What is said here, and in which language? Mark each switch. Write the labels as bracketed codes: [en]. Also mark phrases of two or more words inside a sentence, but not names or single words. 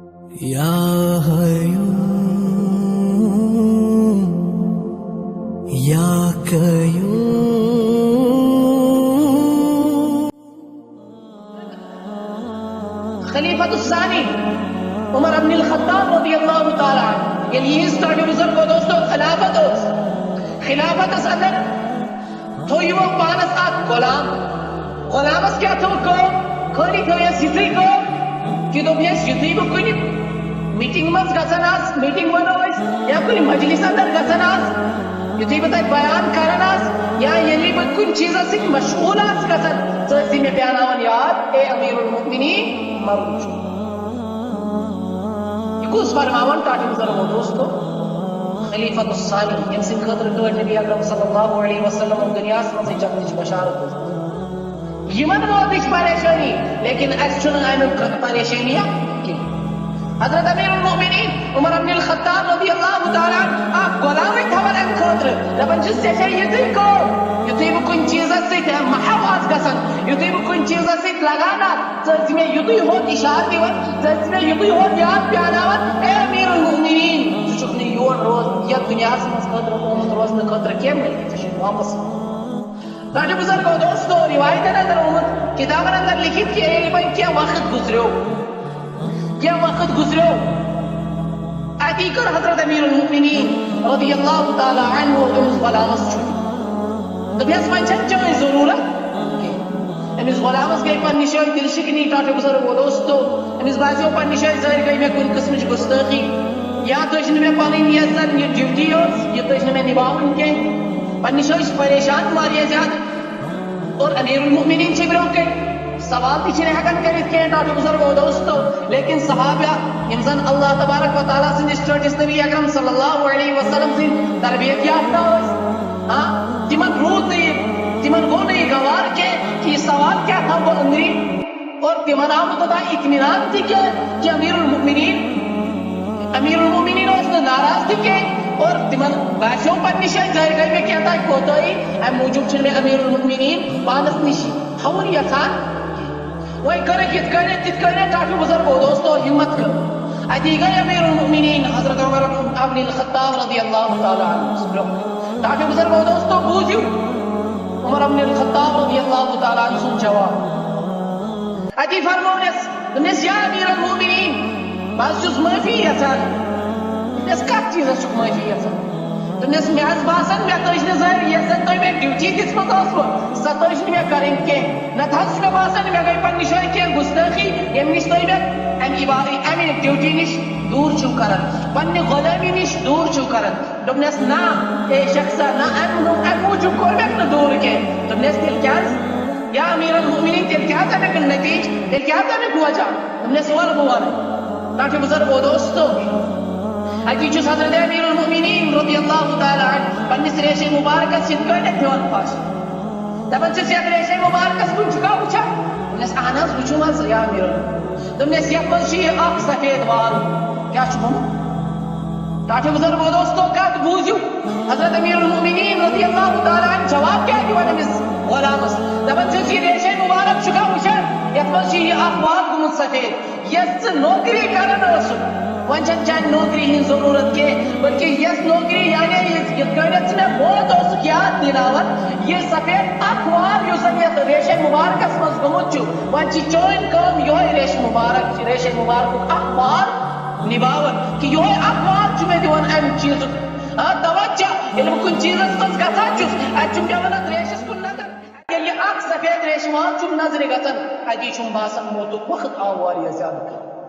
[ar] یا حیوم یا قیوم. خلیفۃ الثانی [ks] عمر ابن الخطاب [ar] رضی اللہ تعالیٰ عنہ [ks] یعنی یہ سٹارٹ بزرگ کو دوستو خلافت اندر تو یہ پانس اک غلامس کیا تھو خالی تھو یس یتھے کہ دوپ یس یتھے بہ کن میٹنگ مز گژھان آس میٹنگ ونو یا کن مجلس اندر گژھان آس یتھے بہ تتہ بیان کران آس یا یلی بہ کن چیزس سۭتۍ مشغول آس گژھان ژٕ مے پیاناوان یاد اے امیر المؤمنین مرُن چھُ. یہ کس فرماوان ٹاٹھ بزرگو دوستو [ar] خلیفۃ الثانی [ks] یم سند خاطر کر نبی اکرم [ar] صلی اللہ علیہ وسلم [ks] دنیا من جنتچ بشارت یمن واتچ پریشانی لیکن اس چھن امیک پریشانی کی. حضرت امیر المؤمنین عمر بن الخطاب [ar] رضی اللہ تعالیٰ عنہ [ks] غلامی تھوان ام خاطر دپان چھس ژےٚ یتھے کو یتھے بہ کن چیزس سۭتۍ محو آس گژھان یتھے بہ کن چیزس سۭتۍ لگان آس ژٕ مے یتھے ہوت اشارٕ دِوان ژٕ مے یتھے ہوت یاد پیاناوان اے امیر المؤمنین ژٕ چھُکھ نہٕ یور روز یتھ دنیاہس منٛز خٲطرٕ آمُت روزنہٕ خٲطرٕ کینٛہہ بلکہ ژےٚ چھُے واپس. ٹاٹھ بزرگو دوستو روایتن اندر آمت کتابن اندر لکھت کہ ییٚلہِ وۄنۍ کینٛہہ وقت گزریو اتی کر حضرت امیر المؤمنین [ar] رضی اللہ تعالیٰ عنہ [ks] أمس غلامس چھُٹی دوٚپیس وۄنۍ چھنہٕ چٲنۍ ضروٗرت کینٛہہ. أمس غلامس گٔے پننہِ جایہِ دل شکنی ٹاٹھ بزرگو دوستو أمس باسیو پننہِ جایہِ ظٲہر گٔے مےٚ کُنہِ قٕسمٕچ گُستٲخی یا تٔج نہٕ مےٚ پنٕنۍ یۄس زن یہِ ڈیوٹی ٲس یہِ تٔج نہٕ مےٚ نِباوٕنۍ کینٛہہ پننہِ جایہِ چھِ پریشان واریاہ زیادٕ اور امیر المؤمنین چھِ برونٛہہ کَنہِ سوال تہِ چھِنہٕ ہٮ۪کان کٔرِتھ کینٛہہ ٹاٹھ بزرگو دوستو لیکن صحابہ یم زن [ar] اللہ تبارک و تعالیٰ [ks] سٕنٛدِس ٹٲٹھِس نبی اکرم [ar] صلی اللہ علیہ وسلم [ks] سٕنٛدۍ تربیت یافتہ ٲسۍ تمن روٗد نہٕ یہِ تمن گوٚو نہٕ یہِ گوار کینٛہہ کہ یہِ سوال کیٛاہ تھاو بہٕ أنٛدری اور تمن آو نہٕ توٚتام اطمینان تہِ کینٛہہ کہ امیر المؤمنین اوس نہٕ ناراض تہِ کینٛہہ اور تمن باسیو پننہِ جایہِ ظٲہر گٔے مےٚ کینٛہہ تانۍ کوتٲہی امہِ موٗجوٗب چھُنہٕ مےٚ امیر المؤمنین پانس نِش تھاوُن یژھان. وۄنۍ کٔرٕکھ یِتھ کٔنۍ تِتھ کٔنۍ ٹاٹھ بزرگو دوستو ہمت کٔر اتی گٔے امیر المؤمنین حضرت عمر ابن الخطاب [ar] رضی اللہ تعالیٰ عنہ [ks] ٹاٹھ بزرگو دوستو بوٗزِو عمر ابن الخطاب [ar] رضی اللہ تعالیٰ عنہ [ks] سُنٛد جواب اتی فرمونس دوٚپنس یا امیر المؤمنین بہٕ حظ چھُس معٲفی یژھان. دوٚپنس کتھ چیٖزس چھُکھ معٲفی یژھان؟ دوٚپنس مےٚ حظ باسان مےٚ تٔج نہٕ ظٲہر یۄس زن تۄہہِ مےٚ ڈیوٹی دِژمٕژ ٲسوٕ سۄ تٔج نہٕ مےٚ کرٕنۍ کینٛہہ نتہٕ حظ چھُ مےٚ باسان مےٚ گٔے پننہِ جایہِ کینٛہہ گُستٲخی ییٚمہِ نِش تُہۍ مےٚ امہِ ڈیوٹی نِش دوٗر چھِو کران پننہِ غۄلٲمی نِش دوٗر چھِو کران. دوٚپنس نہ اے شخصا نہ امہِ موٗجوٗب کوٚر مےٚ نہٕ دوٗر کینٛہہ. دوٚپنس تیٚلہِ کیٛازِ یا امیر المؤمنین تیٚلہِ کیٛاہ امیُک نتیٖجہٕ تیٚلہِ کیٛاہ امیُک وجہ؟ دوٚپنس وَلہٕ بہٕ وَنہٕ. ٹاٹھ بزرگو دوستو اتی چھُس حضرت امیر المؤمنین [ar] رضی اللہ تعالیٰ عنہ [ks] پننس ریشے مبارکس یِتھ کٲٹھۍ دِوان پاش دپان چھُس یتھ ریشے مبارکس کُن چھُکھا وٕچھان؟ دوٚپنس اہن حظ وٕچھُم حظ یا امیر المؤمنین. دوٚپنس یتھ منٛز چھُ یہِ اکھ سفید وال کیٛاہ چھُ گوٚمُت؟ ٹاٹھ بزرگو دوستو کتھ بوٗزِو حضرت امیر المؤمنین [ar] رضی اللہ تعالیٰ عنہ [ks] جواب کیٛاہ دِوان أمِس غلامس دپان چھُس یہِ ریشے مبارک چھُکھا وٕچھان یتھ منٛز چھُ یہِ اکھ وال گوٚمُت سفید یۄس ژٕ نوکری کران ٲسُکھ وۄنۍ چھنہٕ چانہِ نوکری ہٕنٛز ضروٗرت کینٛہہ بلکہ یۄس نوکری یعنی یِتھ کٔنٮ۪تھ ژٕ مےٚ موت اوسُکھ یاد دِلاوان یہِ سفید اکھ وال یُس زن یتھ ریشے مبارکس منٛز گوٚمُت چھُ وۄنۍ چھِ چٲنۍ کٲم یِہوے ریشے مبارکُک اکھ وال نِباوان کہ یِہوے اکھ وال چھُ مےٚ دِوان امہِ چیٖزُک توجہ ییٚلہِ بہٕ کُنہِ چیٖزس منٛز گژھان چھُس اتہِ چھُم پیوان اتھ ریشس کُن نظر ییٚلہِ یہِ اکھ سفید ریشہٕ وال چھُم نظرِ گژھان اتی چھُم باسان موتُک وقت آو واریاہ زیادٕ کم.